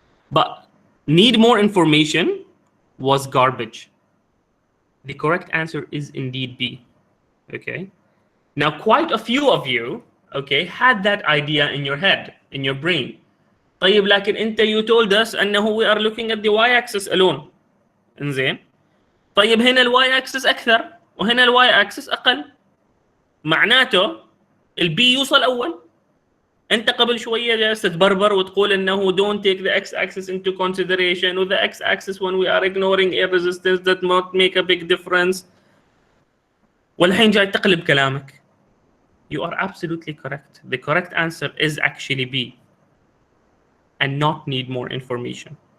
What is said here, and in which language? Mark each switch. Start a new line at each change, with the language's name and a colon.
English: But need more information was garbage. The correct answer is indeed B. Okay. Now, quite a few of you, okay, had that idea in your head, in your brain.
Arabic: طيب لكن أنت
English: you told us أنه we are looking at the y-axis alone.
Arabic: إنزين. طيب هنا y-axis أكثر وهنا y-axis أقل. معناته البي يوصل أول. أنت قبل شوية جالس تتبربر وتقول أنه
English: don't take the x-axis into consideration, or the x-axis when we are ignoring air resistance that might make a big difference.
Arabic: والحين جاي تقلب كلامك.
English: You are absolutely correct. The correct answer is actually B, and not need more information.